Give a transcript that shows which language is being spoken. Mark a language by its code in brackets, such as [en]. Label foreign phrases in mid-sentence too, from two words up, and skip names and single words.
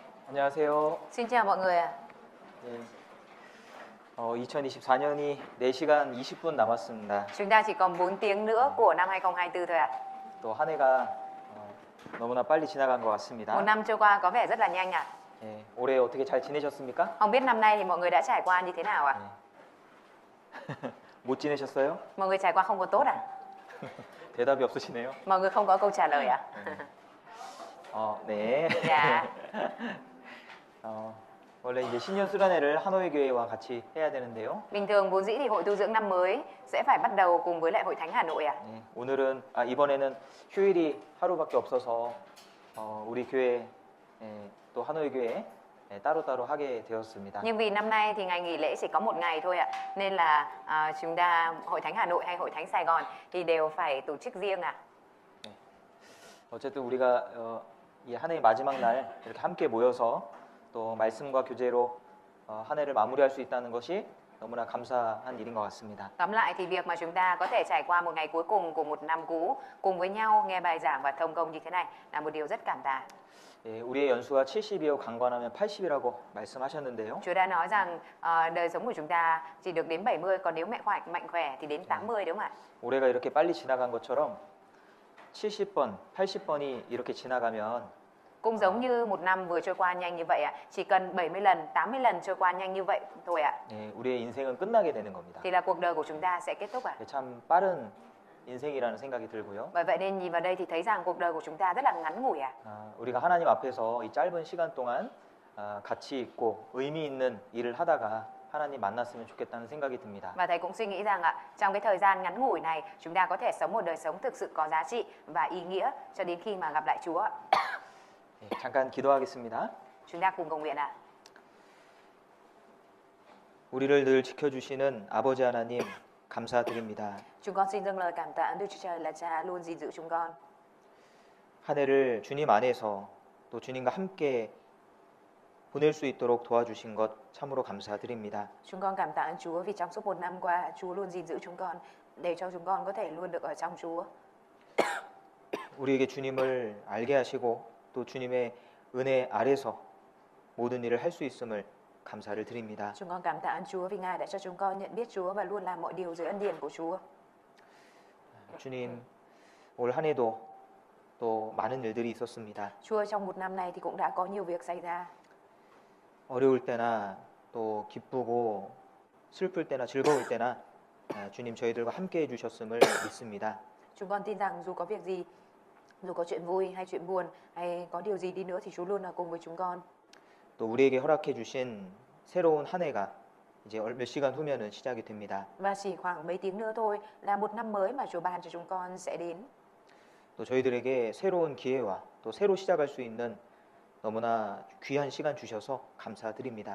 [ko] 안녕하세요. [vi] Xin chào mọi người ạ. [ko] 예, 2024년이 4시간 20분 남았습니다. [vi] Chúng ta chỉ còn 4 tiếng nữa của năm 2024 thôi ạ. [ko] 또 한 해가 너무나 빨리 지나간 것 [vi] Một [ko] 같습니다. [vi] năm trôi qua có vẻ rất là nhanh ạ. [ko] 예, 올해 어떻게 잘 지내셨습니까? [vi] Không biết năm nay thì mọi người đã trải qua như thế nào ạ? [ko] 못 지내셨어요? [vi] Mọi người trải qua không có tốt à? [ko] 대답이 없으시네요. [vi] Mọi người không có câu trả lời ạ? [ko] 네. [vi] Dạ. [ko] 원래 이제 신년 수련회를 하노이 교회와 같이 해야 되는데요. [vi] Bình thường vốn dĩ thì hội tu dưỡng năm mới sẽ phải bắt đầu cùng với lại hội thánh Hà Nội ạ. [ko] 네, 이번에는 휴일이 하루밖에 없어서 우리 교회 또 하노이 교회 따로따로 하게 되었습니다. [vi] Nhưng vì năm nay thì ngày nghỉ lễ chỉ có một ngày thôi ạ, nên là chúng ta hội thánh Hà Nội hay hội thánh Sài Gòn thì đều phải tổ chức riêng ạ. [ko] 어쨌든 우리가 이 한 해의 마지막 날 이렇게 함께 모여서 또 말씀과 교제로 한 해를 마무리할 수 있다는 것이 너무나 감사한 일인 것 같습니다. [vi] Tóm lại thì việc mà chúng ta có thể trải qua một ngày cuối cùng của một năm cũ cùng với nhau nghe bài giảng và thông công như thế này là một điều rất cảm tạ. [ko] 예, 우리의 연수가 70이요 강건하면 80이라고 말씀하셨는데요. [vi] Chúa đã nói rằng đời sống của chúng ta chỉ được đến 70, còn nếu mạnh khỏe thì đến 80 đúng không ạ? [ko] 올해가 이렇게 빨리 지나간 것처럼 70번, 80번이 이렇게 지나가면 [vi] Cũng giống như một năm vừa trôi qua nhanh như vậy ạ, chỉ cần 70 lần, 80 lần trôi qua nhanh như vậy thôi ạ, [ko] 예, 우리의 인생은 끝나게 되는 겁니다. [vi] thì là cuộc đời của chúng ta sẽ kết thúc ạ. [ko] 참 빠른 인생이라는 생각이 들고요. [vi] Bởi vậy nên nhìn vào đây thì thấy rằng cuộc đời của chúng ta rất là ngắn ngủi ạ. [ko] 우리가 하나님 앞에서 이 짧은 시간 동안 가치 있고 의미 있는 일을 하다가 하나님 만났으면 좋겠다는 생각이 듭니다. [vi] Và thầy cũng suy nghĩ rằng ạ, trong cái thời gian ngắn ngủi này chúng ta có thể sống một đời sống thực sự có giá trị và ý nghĩa cho đến khi mà gặp lại Chúa ạ. [ko] 예, 잠깐 기도하겠습니다. [vi] Chúng ta cùng cầu nguyện ạ. [ko] 우리를 늘 지켜주시는 아버지 하나님 감사드립니다. [vi] Chúng con xin dâng lời cảm tạ Đức Chúa Trời là Cha luôn gìn giữ chúng con. [ko] 한 해를 주님 안에서 또 주님과 함께 보낼 수 있도록 도와주신 것 참으로 감사드립니다. [vi] Chúng con cảm tạ ơn Chúa vì trong suốt một năm qua Chúa luôn gìn giữ chúng con để cho chúng con có thể luôn được ở trong Chúa. [ko] 우리에게 주님을 알게 하시고 또 주님의 은혜 아래서 모든 일을 할 수 있음을 감사를 드립니다. [vi] Chúng con cảm tạ ơn Chúa vì Ngài đã cho chúng con nhận biết Chúa và luôn làm mọi điều dưới ân điển của Chúa. [ko] 주님, 올 한 해도 또 많은 일들이 있었습니다. [vi] Chúa trong một năm này thì cũng đã có nhiều việc xảy ra. [ko] 어려울 때나 또 기쁘고 슬플 때나 즐거울 때나 주님 저희들과 함께 해주셨음을 믿습니다. [vi] Chúng con tin rằng dù có việc gì, dù có chuyện vui hay chuyện buồn hay có điều gì đi nữa thì Chúa luôn là cùng với chúng con. [ko] 또 우리에게 허락해 주신 새로운 한 해가 이제 몇 시간 후면은 시작이 됩니다. [vi] Và chỉ khoảng mấy tiếng nữa thôi là một năm mới mà Chúa ban cho chúng con sẽ đến. [ko] 또 저희들에게 새로운 기회와 또 새로 시작할 수 있는 너무나 귀한 시간 주셔서 감사드립니다.